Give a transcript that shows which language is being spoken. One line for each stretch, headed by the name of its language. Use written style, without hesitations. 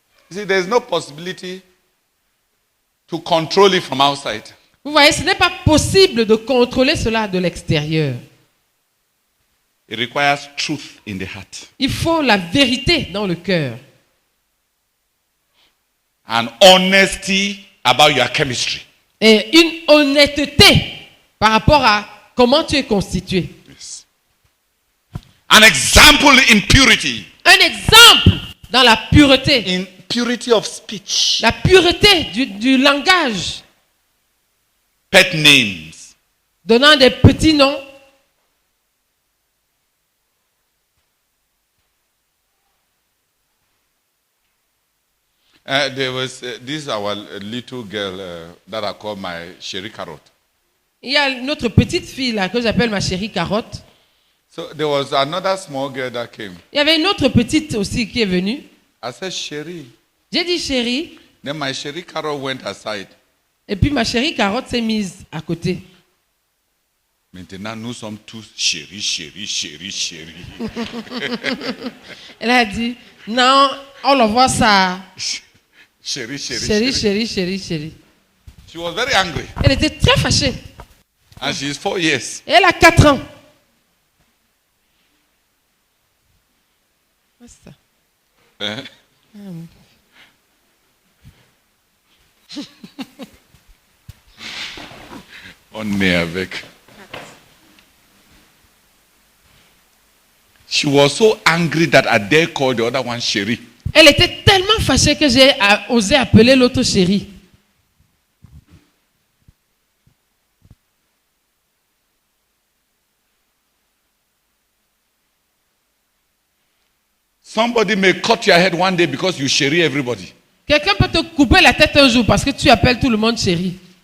English: See, there's no possibility to control it from outside.
French: Vous voyez, ce n'est pas possible de contrôler cela de l'extérieur.
English: It requires truth in the heart
French: Il faut la vérité dans le cœur.
English: and honesty about your chemistry.
French: Et une honnêteté par rapport à comment tu es constitué.
English: Yes. An example in purity.
French: Un exemple dans la pureté.
English: In purity of speech.
French: La pureté du langage.
English: Pet names.
French: Donnant des petits noms.
English: There was this is our little girl that I call my Sherry Carrot.
French: Il y a notre petite fille là que j'appelle ma chérie carotte.
English: So there was another small girl that came.
French: Il y avait une autre petite aussi qui est venue.
English: I said, Sherry.
French: J'ai dit chérie.
English: Then my Sherry Carrot went aside.
French: Et puis ma chérie carotte s'est mise à côté. Maintenant, nous sommes tous chéris, chéris, chéris, chéris. Elle a dit, non,
English: all of us are
French: Chéris, chéris, chérie, chéris. chérie, chérie, chérie.
English: She was very angry.
French: Elle était très fâchée.
English: And she is 4 years.
French: Et elle a 4 ans.
English: What's that?
French: Eh? On est avec.
English: She was so angry that I dare call the other one Sherry.
French: Elle était tellement fâchée que j'ai osé appeler l'autre chérie.
English: Somebody may cut your head one day because you Sherry everybody.
French: Quelqu'un peut te couper la tête un jour parce que tu appelles tout le monde chérie.